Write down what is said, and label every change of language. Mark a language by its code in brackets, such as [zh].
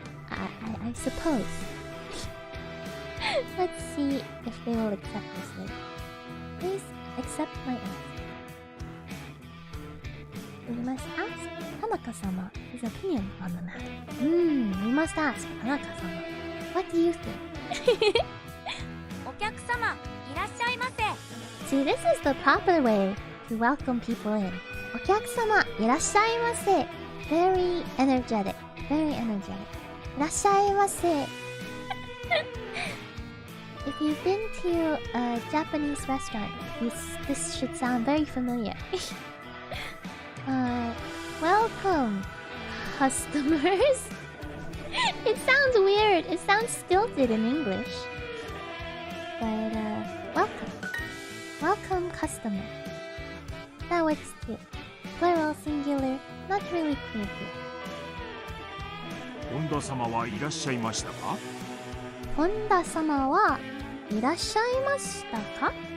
[en] I suppose. Let's see if they will accept this later. Please accept my answer. We must ask Tanaka-sama his opinion on the matter. We must ask Tanaka-sama. What do you think? [ja] お客様いらっしゃいませ。 [en] See, this is the proper way to welcome people in. [ja] お客様いらっしゃいませ. [en] Very energetic. Very energetic. [ja] いらっしゃいませ. [en] If you've been to a Japanese restaurant, this should sound very familiar. Welcome, customers. It sounds weird. It sounds stilted in English. But, welcome. Welcome, customer. That works too. Plural, singular, not really clear here. [ja] 本田様はいらっしゃいましたか? 本田様はいらっしゃいましたか?